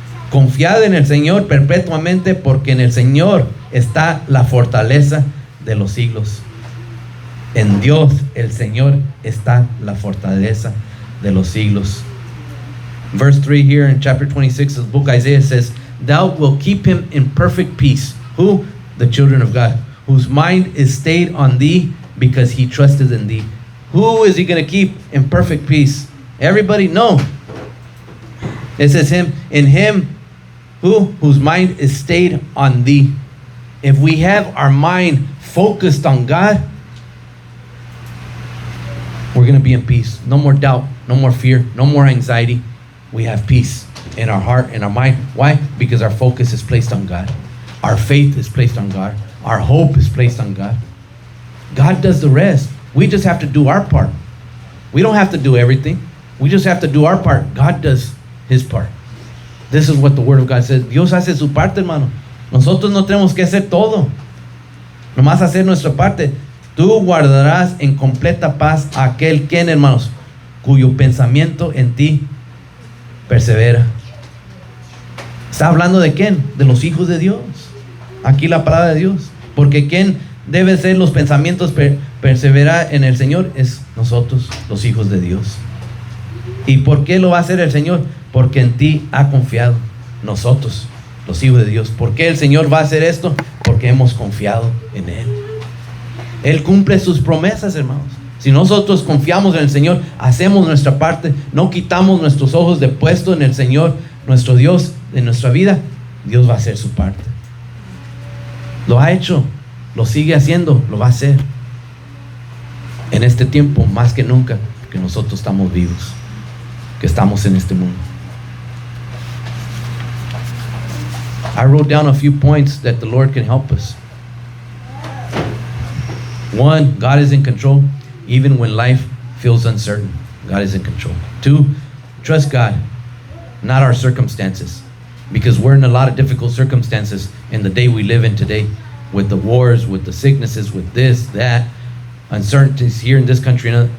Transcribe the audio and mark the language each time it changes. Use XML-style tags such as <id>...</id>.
<es>Confiad en el Señor perpetuamente, porque en el Señor está la fortaleza de los siglos. En Dios, el Señor, está la fortaleza de los siglos.</es> <en>Verse 3 here in chapter 26 of the book Isaiah says, thou wilt keep him in perfect peace. Who? The children of God, whose mind is stayed on thee, because he trusted in thee. Who is he going to keep in perfect peace? Everybody? No. It says him, in him, who? Whose mind is stayed on thee. If we have our mind focused on God, we're going to be in peace. No more doubt, no more fear, no more anxiety. We have peace in our heart, in our mind. Why? Because our focus is placed on God. Our faith is placed on God. Our hope is placed on God. God does the rest. We just have to do our part. We don't have to do everything. We just have to do our part. God does his part. This is what the Word of God says.</en> <es>Dios hace su parte, hermano. Nosotros no tenemos que hacer todo. Nomás hacer nuestra parte. Tú guardarás en completa paz a aquel quien, hermanos, cuyo pensamiento en ti persevera. ¿Está hablando de quién? De los hijos de Dios. Aquí la palabra de Dios. Porque quién debe ser los pensamientos perseverar en el Señor es nosotros, los hijos de Dios. ¿Y por qué lo va a hacer el Señor? Porque en ti ha confiado. Nosotros, los hijos de Dios. ¿Por qué el Señor va a hacer esto? Porque hemos confiado en Él. Él cumple sus promesas, hermanos. Si nosotros confiamos en el Señor, hacemos nuestra parte, no quitamos nuestros ojos de puesto en el Señor, nuestro Dios, en nuestra vida, Dios va a hacer su parte. Lo ha hecho, lo sigue haciendo, lo va a hacer. En este tiempo, más que nunca, que nosotros estamos vivos, que estamos en este mundo.</es> <en>I wrote down a few points that the Lord can help us. One, God is in control, even when life feels uncertain. God is in control. Two, trust God, not our circumstances, because we're in a lot of difficult circumstances in the day we live in today, with the wars, with the sicknesses, with this, that, uncertainties here in this country.</en>